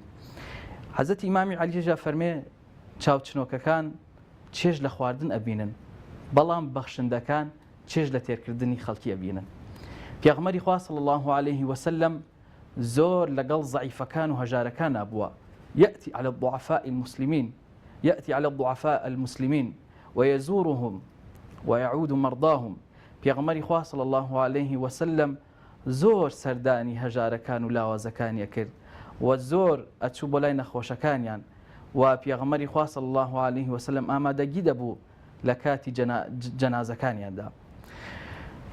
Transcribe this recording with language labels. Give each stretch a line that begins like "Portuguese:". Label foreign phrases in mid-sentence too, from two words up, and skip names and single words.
Central Kurdish: حەزەتی ئیمامی عەلیژە فەرمێ چاوچنۆکەکان چێژ لە خواردن ئەبینن، بەڵام بەخشندەکان چێژ لە تێرکردنی خەڵکی ئەبینن. پێغەمبەری خوا
Arabic: صلی الله علیه وسلم
Central Kurdish: زۆر لەگەڵ زەعیفەکان و هەژارەکان نابووە.
Arabic: يأتي على الضعفاء المسلمين ويزورهم ويعود مرضاهم.
Central Kurdish: پێغەمبەری خوا
Arabic: صلی الله علیه وسلم
Central Kurdish: زۆر سەردانی هەژارەکان و لاوازەکانیە کرد و زۆر ئەچوو بۆ لای نەخۆشەکانیان و پێغەمبەری خوا
Arabic: صلی الله علیه وسلم
Central Kurdish: ئامادەگی دەبوو لە کاتی جەنازەکانیاندا.